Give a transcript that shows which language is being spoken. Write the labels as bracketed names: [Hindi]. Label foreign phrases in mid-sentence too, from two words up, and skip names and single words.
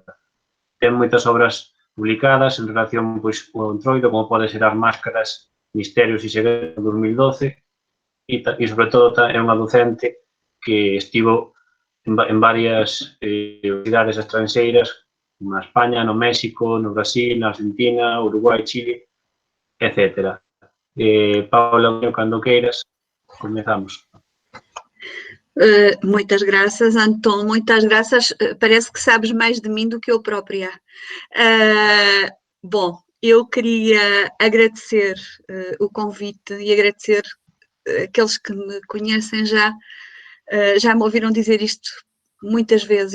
[Galician] Ten moitas obras publicadas en relación co Entroido, como pode ser As Máscaras, Misterios e Segredos, 2012, e sobre todo é unha docente que estivo en varias universidades estranxeiras, na España, no México, no Brasil, na Argentina, Uruguai, Chile, etc. Paula, cando queiras, comezamos. [Portuguese] Muitas graças, Antón, muitas graças. Parece que sabes mais de mim do que eu própria. Bom, eu queria agradecer o convite e agradecer aqueles que me conhecem já me ouviram dizer isto muitas vezes.